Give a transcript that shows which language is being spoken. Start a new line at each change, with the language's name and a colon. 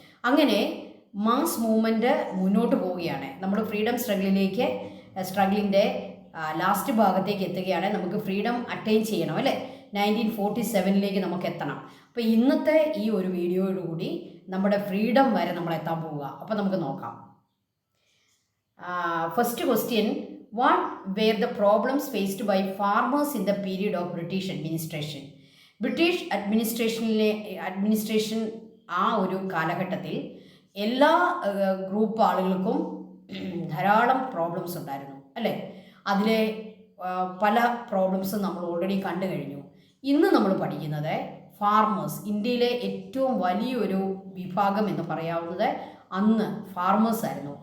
Malayalam: അങ്ങനെ mass movement മുന്നോട്ട് പോവുകയാണ്. നമ്മൾ ഫ്രീഡം സ്ട്രഗിളിൻ്റെ ലാസ്റ്റ് ഭാഗത്തേക്ക് എത്തുകയാണ്. നമുക്ക് ഫ്രീഡം അറ്റൈൻ ചെയ്യണം അല്ലേ, 1947 നമുക്ക് എത്തണം. അപ്പോൾ ഇന്നത്തെ ഈ ഒരു വീഡിയോയോടുകൂടി നമ്മുടെ ഫ്രീഡം വരെ നമ്മൾ എത്താൻ പോവുക. അപ്പോൾ നമുക്ക് നോക്കാം.
English: First question, what were the problems faced by farmers in the period of British administration?
Malayalam: British administration ആ ഒരു കാലഘട്ടത്തിൽ എല്ലാ ഗ്രൂപ്പ് ആളുകൾക്കും ധാരാളം പ്രോബ്ലംസ് ഉണ്ടായിരുന്നു അല്ലേ. അതിലെ പല പ്രോബ്ലംസും നമ്മൾ ഓൾറെഡി കണ്ടു കഴിഞ്ഞു. ഇന്ന് നമ്മൾ പഠിക്കുന്നത് ഫാർമേഴ്സ്, ഇന്ത്യയിലെ ഏറ്റവും വലിയൊരു വിഭാഗം എന്ന് പറയാവുന്നത് അന്ന് ഫാർമേഴ്സ് ആയിരുന്നു.